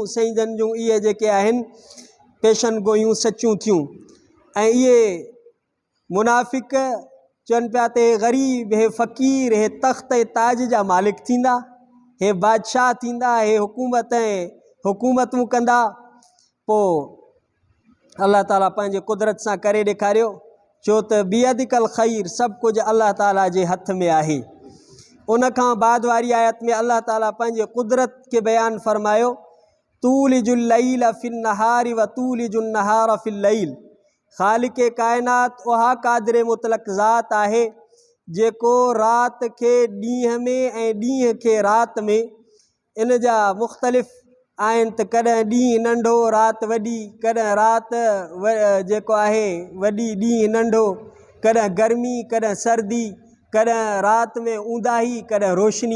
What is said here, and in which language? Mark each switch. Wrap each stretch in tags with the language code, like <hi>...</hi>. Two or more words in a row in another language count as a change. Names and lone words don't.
<sd>साईं जन जूं इहे जेके आहिनि पेशन गोयूं सचियूं थियूं ऐं इहे मुनाफ़िक चवनि पिया त हे ग़रीब, हे फ़क़ीर, हे तख़्त ऐं ताज जा मालिक थींदा, हे बादशाह थींदा, हे हुकूमत ऐं हुकूमतूं कंदा। पोइ अल्लाह ताला पंहिंजे कुदरत सां करे ॾेखारियो, छो त</sd> <ar>بيدك الخير,</ar> <sd>सभु कुझु अल्लाह ताला जे हथ में आहे। उन खां बाद वारी आयत में अल्लाह ताला पंहिंजे कुदरत खे बयानु फरमायो,</sd> <ar>تولج الليل في النهار وتولج النهار في الليل.</ar> <sd>ख़ालिक़ काइनात उहा क़ादिर मुतलक़ ज़ात आहे जेको राति खे ॾींहं में ऐं ॾींहं खे राति में, इन जा मुख़्तलिफ़ आहिनि त कॾहिं ॾींहुं नंढो राति वॾी, कॾहिं राति जेको आहे वॾी ॾींहुं नंढो, कॾहिं गर्मी कॾहिं सर्दी, कॾहिं राति में ऊंदाही कॾहिं रोशनी।</sd>